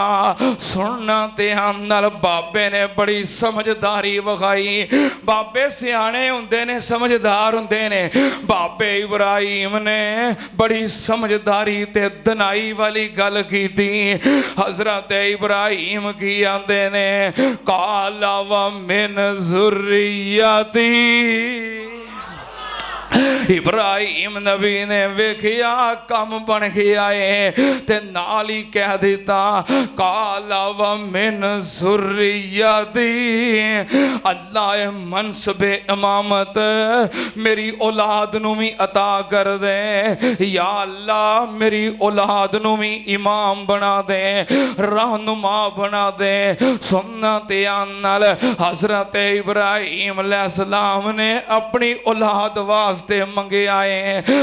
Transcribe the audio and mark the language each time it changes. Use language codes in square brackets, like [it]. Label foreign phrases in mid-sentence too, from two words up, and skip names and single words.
[pa] سننا دھیان نال، بابے نے بڑی سمجھداری وکھائی. بابے سیانے ہندے نے، سمجھدار ہندے نے. بابے ابراہیم نے بڑی سمجھداری تے دانائی والی گل کیتی. حضرت ابراہیم کی آندے نے [ar] قال ومن ذريتي. [pa] ابراہیم نبی نے ویکھیا کم بن گیا ہے تے نال ہی کہہ دتا [ar] قال ومن ذريتي. [pa] اللہ منصب امامت میری اولاد نوں بھی عطا کر دے. یا اللہ میری اولاد نوں بھی امام بنا دے، رہنما بنا دے. سننا تے آنل حضرت ابراہیم علیہ السلام نے اپنی اولاد واسطے منگیا ہے.